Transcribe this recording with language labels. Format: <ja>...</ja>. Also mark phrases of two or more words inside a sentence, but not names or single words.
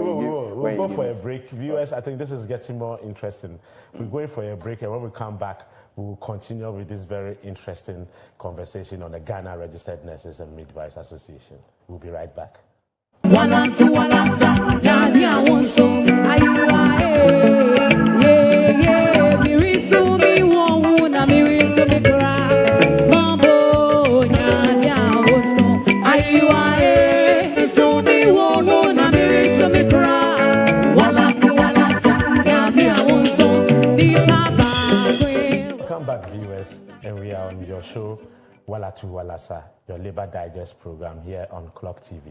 <en>We'll go for a break. Viewers, I think this is getting more interesting. We're going for a break, and when we come back, we'll continue with this very interesting conversation on the Ghana Registered Nurses and Midwives Association. We'll be right back. Walatu, Walasa, Daddy, I want some.</en> <ak>Mirisu mi wonwu na mirisu mi kra.</ak> <en>Mambo Daddy, I want some.</en> <ak>Mirisu mi wonwu na mirisu mi kra.</ak> <en>Walatu, Walasa, Daddy, I want some. Welcome back, viewers, and we are on your show, Walatu, Walasa, your Labor Digest program here on Clock TV.</en>